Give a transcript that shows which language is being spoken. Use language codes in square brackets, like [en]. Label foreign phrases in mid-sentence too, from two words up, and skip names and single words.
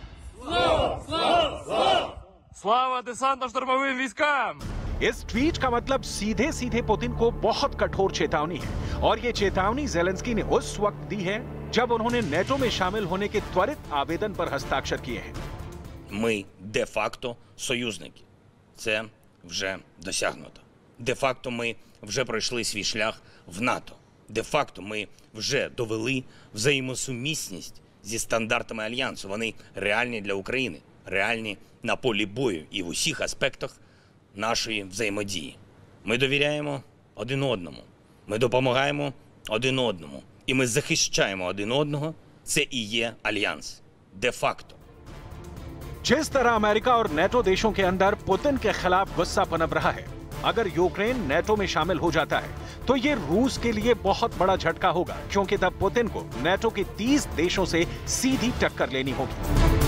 [ru] Слава десантно-штурмовым войскам! [hi] इस ट्वीट का मतलब सीधे सीधे पुतिन को बहुत कठोर चेतावनी है, और ये चेतावनी ज़ेलेंस्की ने उस वक्त दी है जब उन्होंने नेटो में शामिल होने के त्वरित आवेदन पर हस्ताक्षर किए हैं। [uk] Ми де-факто союзники. Це вже досягнуто. Де-факто ми вже пройшли свій шлях в НАТО. Де-факто ми вже довели взаємосумісність зі стандартами Альянсу. Вони реальні для України, реальні на полі бою і в усіх аспектах нашої взаємодії. Ми довіряємо один одному, ми допомагаємо один одному, і ми захищаємо один одного. Це і є Альянс. Де-факто. [hi] जिस तरह अमेरिका और नेटो देशों के अंदर पुतिन के खिलाफ गुस्सा पनप रहा है, अगर यूक्रेन नेटो में शामिल हो जाता है तो ये रूस के लिए बहुत बड़ा झटका होगा, क्योंकि तब पुतिन को नेटो के 30 देशों से सीधी टक्कर लेनी होगी।